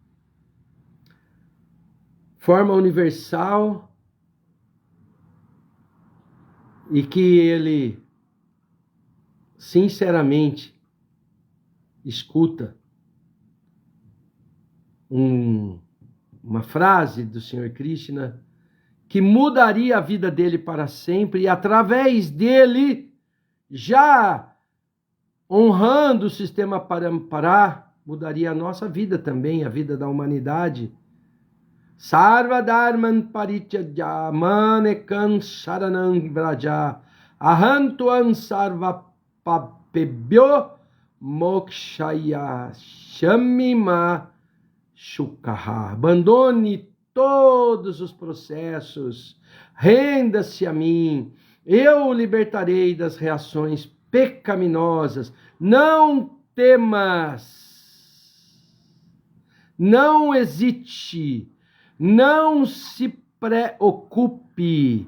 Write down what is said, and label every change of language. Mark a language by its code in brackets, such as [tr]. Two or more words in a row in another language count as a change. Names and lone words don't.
[pt] forma universal, e que ele sinceramente escuta uma frase do Senhor Krishna que mudaria a vida dele para sempre, e através dele, já honrando o sistema Parampara, mudaria a nossa vida também, a vida da humanidade. [sa] सर्वधर्मान् परित्यज्य मामेकं शरणं व्रज अहं त्वां सर्वपापेभ्यो मोक्षयिष्यामि मा शुचः. [pt] Abandone todos os processos, renda-se a mim, eu o libertarei das reações pecaminosas. Não temas, não hesite, não se preocupe.